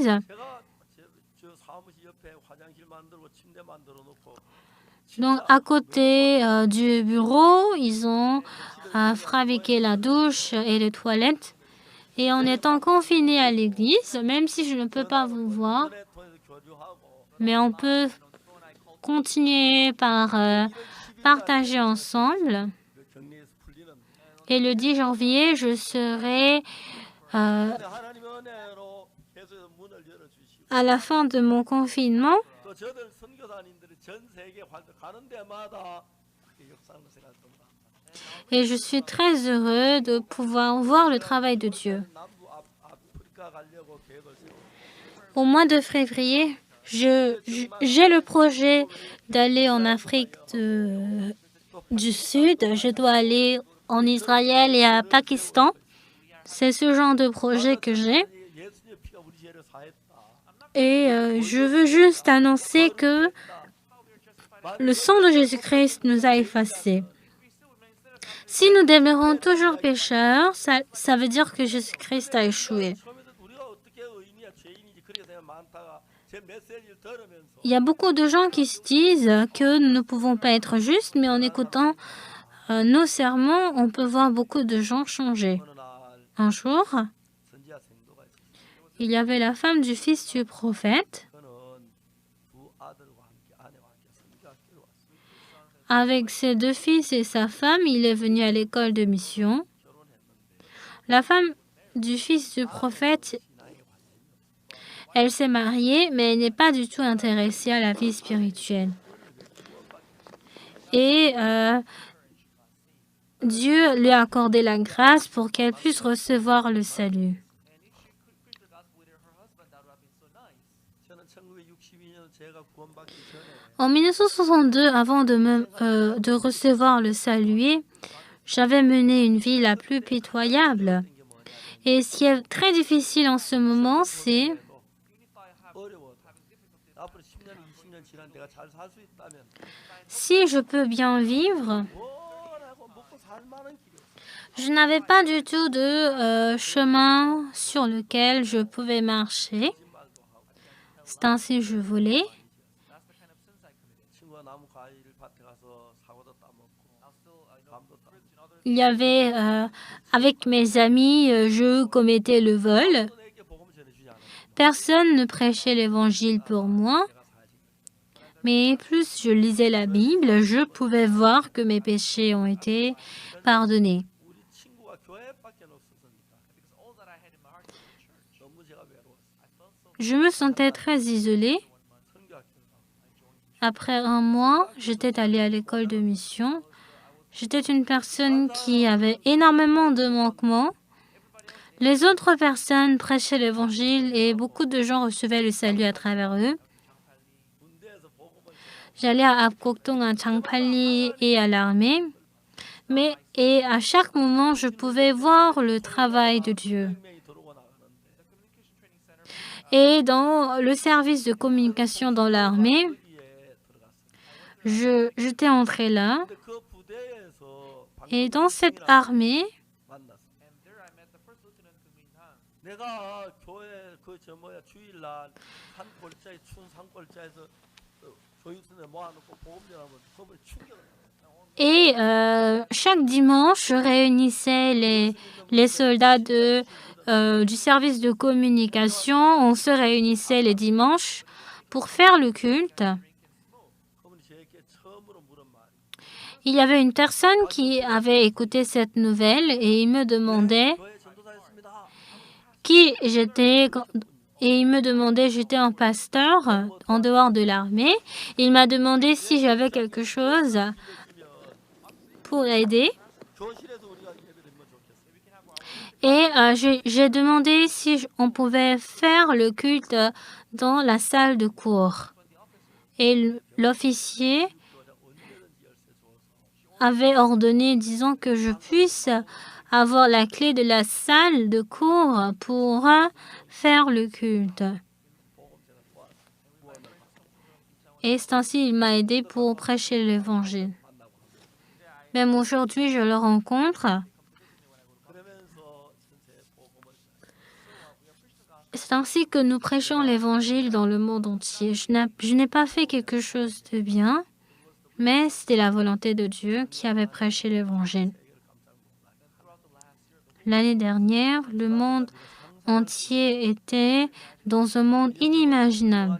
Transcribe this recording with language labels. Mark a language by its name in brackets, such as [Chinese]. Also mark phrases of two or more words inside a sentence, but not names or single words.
[Korean] 제가 저 사무실 옆에 화장실 만들고 침대 만들어 놓고 [French] Donc, à côté du bureau, ils ont fabriqué la douche et les toilettes. Et en étant confinés à l'église, même si je ne peux pas vous voir, [Korean] 인터넷 통해서 교류하고 [French] mais on peut continuer par partager ensemble. [Korean] 그 격리에서 풀리는 [French] Et le 10 janvier, je serai [Korean] 근데 하나님의 은혜로 계속 문을 열어주시고 [French] à la fin de mon confinement. [Korean] 또 저들 선교사님들이 전 세계 활동 가는 데마다 그렇게 역사하는 생각을 듭니다. [French] Et je suis très heureux de pouvoir voir le travail de Dieu. [Korean] 남부 아프리카 가려고 계획을 세우고 [French] Au mois de février, j'ai le projet d'aller en Afrique du Sud. Je dois aller en Israël et à Pakistan. C'est ce genre de projet que j'ai. [Korean] 예수님의 피가 우리 죄를 사했다. [French] Et je veux juste annoncer que le sang de Jésus-Christ nous a effacés. Si nous demeurons toujours pécheurs, ça veut dire que Jésus-Christ a échoué. [Korean] 처음에는 우리가 어떻게 의인이야 죄인이지 그렇게 생각 많다가 제 메시지를 들으면서 [French] Il y a beaucoup de gens qui se disent que nous ne pouvons pas être justes, mais en écoutant nos sermons, on peut voir beaucoup de gens changer. [Korean] 어느 날 [French] Un jour, [Korean] 선지자 생도가 있었어요. [French] il y avait la femme du fils du prophète. [Korean] 그는 두 아들과 함께 아내와 함께 선지학교를 왔어요. [French] Avec ses deux fils et sa femme, il est venu à l'école de mission. [Korean] 결혼했는데 [French] La femme du fils du prophète, [Korean] 신앙에 관심이 없어요. [French] elle s'est mariée, mais elle n'est pas du tout intéressée à la vie spirituelle. Et Dieu lui a accordé la grâce pour qu'elle puisse recevoir le salut. [Korean] 저는 1962년 제가 구원받기 전에 [French] En 1962, avant de recevoir le salut, j'avais mené une vie la plus pitoyable. [Korean] 게 뭐냐? [French] Et ce qui est très difficile en ce moment, c'est [Korean] 어려워도 앞으로 10년, 20년 지난 내가 잘 살 수 있다면 [French] si je peux bien vivre. [Korean] 뭐라고 먹고 살 만한 길이 없어요. [French] Je n'avais pas du tout de chemin sur lequel je pouvais marcher. C'est ainsi que je voulais. [Korean] 친구가 나무 과일 밭에 가서 사과도 따먹고 밤도 따먹고 [French] Il y avait, avec mes amis, je commettais le vol. [Korean] 너에게 복음 전해주지 않았어. [French] Personne ne prêchait l'évangile pour moi. [Korean] 내가 사실 [French] Mais plus je lisais la Bible, je pouvais voir que mes péchés ont été pardonnés. [Korean] 우리 친구가 교회밖에 없었으니까 너무 제가 외로웠어요. [French] Je me sentais très isolée. [Korean] 선교학교를 [French] Après un mois, j'étais allée à l'école de mission. J'étais une personne qui avait énormément de manquements. Les autres personnes prêchaient l'évangile et beaucoup de gens recevaient le salut à travers eux. [Korean] 군대에서 복음을 [French] J'allais à Apkokdong, à Changpali et à l'armée. Et à chaque moment, je pouvais voir le travail de Dieu. [Korean] 명이 들어오고 나가는데 [French] Et dans le service de communication dans l'armée, [Korean] 거기에 들어갔어요. [French] j'étais entrée là. [Korean] 근데 그 부대에서 [French] Et dans cette armée, [Korean] 만났어요. 내가 교회 주일날 산골짜기 추운 산골짜에서 교육생들 모아놓고 복음 전하면 그걸 충격을 [French] et chaque dimanche, je réunissais les soldats du service de communication. On se réunissait les dimanches pour faire le culte. [Korean] 그분이 저에게 처음으로 물은 말이 [French] Il y avait une personne qui avait écouté cette nouvelle et il me demandait [Korean] 교회 전도사였습니다. [French] qui j'étais. Et il me demandait, j'étais un pasteur en dehors de l'armée. Il m'a demandé si j'avais quelque chose pour aider. [Korean] 교실에서 우리가 예배드리면 좋겠어요. [French] Et j'ai demandé si on pouvait faire le culte dans la salle de cours. Et l'officier avait ordonné, disant que je puisse avoir la clé de la salle de cours pour faire le culte. Et c'est ainsi il m'a aidé pour prêcher l'évangile. Même aujourd'hui, je le rencontre. [Korean] 그러면서 전체 복음을 [French] C'est ainsi que nous prêchons l'évangile dans le monde entier. Je n'ai pas fait quelque chose de bien, mais c'était la volonté de Dieu qui avait prêché l'évangile. L'année dernière, le monde entier était dans un monde inimaginable.